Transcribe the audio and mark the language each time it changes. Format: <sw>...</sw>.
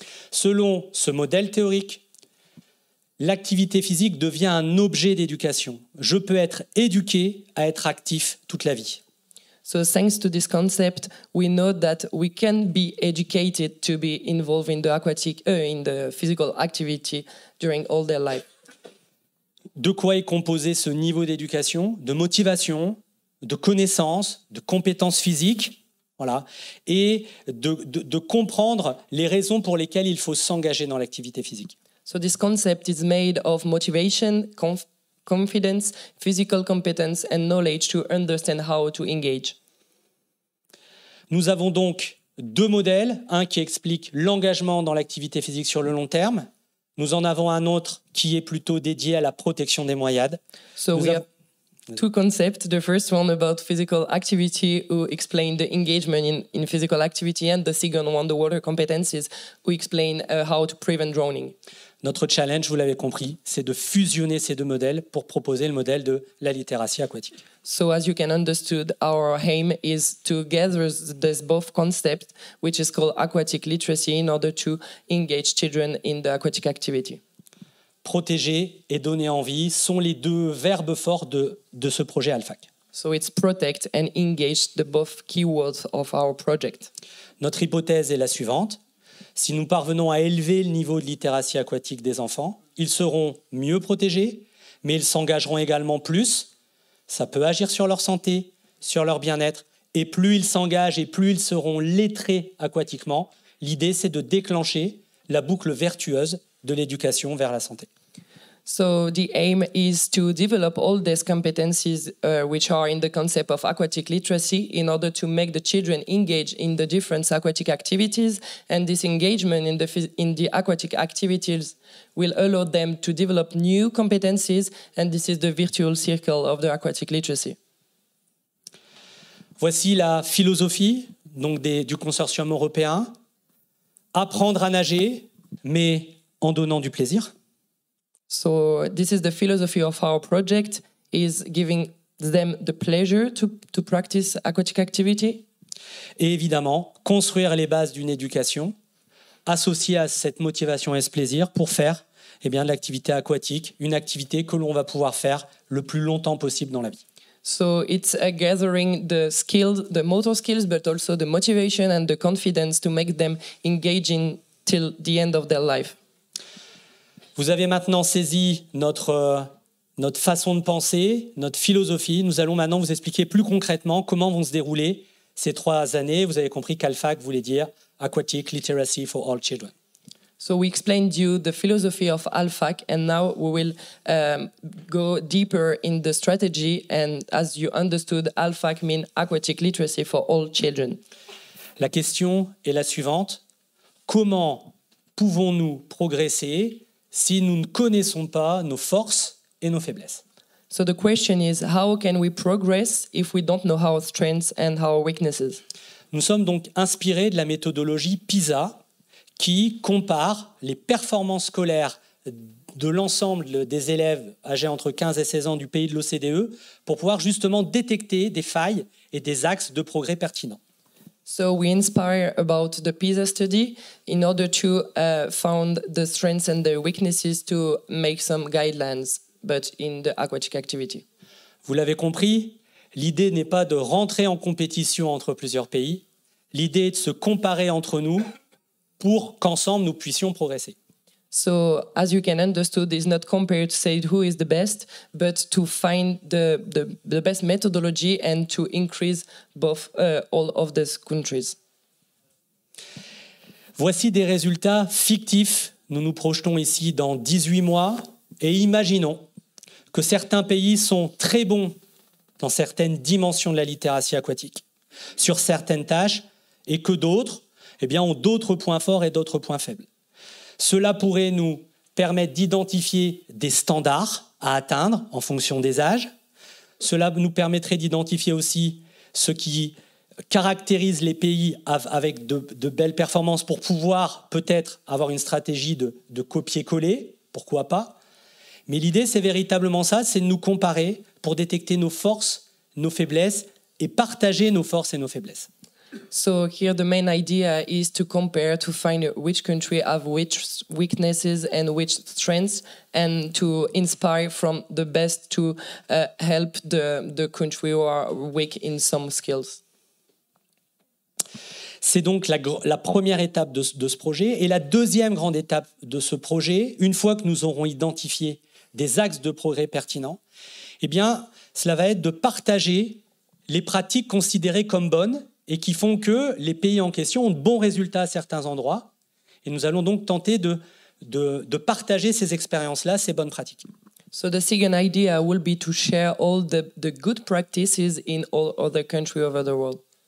<fr>Selon ce modèle théorique, l'activité physique devient un objet d'éducation. Je peux être éduqué à être actif toute la vie.</fr> <en>So thanks to this concept, we know that we can be educated to be involved in the physical activity during all their life.</en> <fr>De quoi est composé ce niveau d'éducation, de motivation, de connaissances, de compétences physiques, voilà, et de comprendre les raisons pour lesquelles il faut s'engager dans l'activité physique.</fr> <en>So this concept is made of motivation, confidence, physical competence and knowledge to understand how to engage.</en> <fr>Nous avons donc deux modèles, un qui explique l'engagement dans l'activité physique sur le long terme. Nous en avons un autre qui est plutôt dédié à la protection des noyades.</fr> <en>So we have two concepts. The first one about physical activity, who explain the engagement in physical activity, and the second one, the water competencies, who explain how to prevent drowning.</en> <fr>Notre challenge, vous l'avez compris, c'est de fusionner ces deux modèles pour proposer le modèle de la littératie aquatique.</fr> <en>So as you can understand, our aim is to gather this both concepts, which is called aquatic literacy, in order to engage children in the aquatic activity.</en> <fr>Protéger et donner envie sont les deux verbes forts de ce projet ALPHAC.</fr> <en>So it's protect and engage, the both keywords of our project.</en> <fr>Notre hypothèse est la suivante. Si nous parvenons à élever le niveau de littératie aquatique des enfants, ils seront mieux protégés, mais ils s'engageront également plus. Ça peut agir sur leur santé, sur leur bien-être, et plus ils s'engagent et plus ils seront lettrés aquatiquement. L'idée, c'est de déclencher la boucle vertueuse de l'éducation vers la santé.</fr> <en>So the aim is to develop all these competencies which are in the concept of aquatic literacy in order to make the children engage in the different aquatic activities, and this engagement in the aquatic activities will allow them to develop new competencies, and this is the virtual circle of the aquatic literacy.</en> <fr>Voici la philosophie donc du consortium européen. Apprendre à nager, mais en donnant du plaisir.</fr> <en>So this is the philosophy of our project, is giving them the pleasure to practice aquatic activity.</en> <fr>Et évidemment, construire les bases d'une éducation associée à cette motivation et ce plaisir pour faire de l'activité aquatique, une activité que l'on va pouvoir faire le plus longtemps possible dans la vie.</fr> <en>So it's gathering the skills, the motor skills, but also the motivation and the confidence to make them engaging till the end of their life.</en> <fr>Vous avez maintenant saisi notre façon de penser, notre philosophie. Nous allons maintenant vous expliquer plus concrètement comment vont se dérouler ces 3 années. Vous avez compris qu'ALPHAC voulait dire Aquatic Literacy for All Children.</fr> <en>So we explained you the philosophy of ALPHAC, and now we will go deeper in the strategy. And as you understood, ALPHAC means Aquatic Literacy for All Children.</en> <fr>La question est la suivante. Comment pouvons-nous progresser si nous ne connaissons pas nos forces et nos faiblesses?</fr> <en>So the question is, how can we progress if we don't know our strengths and our weaknesses?</en> <fr>Nous sommes donc inspirés de la méthodologie PISA qui compare les performances scolaires de l'ensemble des élèves âgés entre 15 et 16 ans du pays de l'OCDE pour pouvoir justement détecter des failles et des axes de progrès pertinents.</fr> <en>So we inspire about the PISA study in order to found the strengths and the weaknesses to make some guidelines, but in the aquatic activity.</en> <fr>Vous l'avez compris, l'idée n'est pas de rentrer en compétition entre plusieurs pays. L'idée est de se comparer entre nous pour qu'ensemble nous puissions progresser.</fr> <en>So, as you can understand, it's not compared to say who is the best, but to find the best methodology and to increase both all of these countries.</en> <fr>Voici des résultats fictifs. Nous nous projetons ici dans 18 mois et imaginons que certains pays sont très bons dans certaines dimensions de la littératie aquatique, sur certaines tâches, et que d'autres ont d'autres points forts et d'autres points faibles. Cela pourrait nous permettre d'identifier des standards à atteindre en fonction des âges. Cela nous permettrait d'identifier aussi ce qui caractérise les pays avec de belles performances pour pouvoir peut-être avoir une stratégie de copier-coller, pourquoi pas. Mais l'idée, c'est véritablement ça, c'est de nous comparer pour détecter nos forces, nos faiblesses et partager nos forces et nos faiblesses.</fr> <en>So here the main idea is to compare, to find which country have which weaknesses and which strengths, and to inspire from the best to help the country who are weak in some skills.</en> <fr>C'est donc la première étape de ce projet. Et la deuxième grande étape de ce projet, une fois que nous aurons identifié des axes de progrès pertinents, cela va être de partager les pratiques considérées comme bonnes et qui font que les pays en question ont de bons résultats à certains endroits. Et nous allons donc tenter de partager ces expériences-là, ces bonnes pratiques.</fr> <en>So the second idea will be to share all the good practices in all other countries over the world.</en>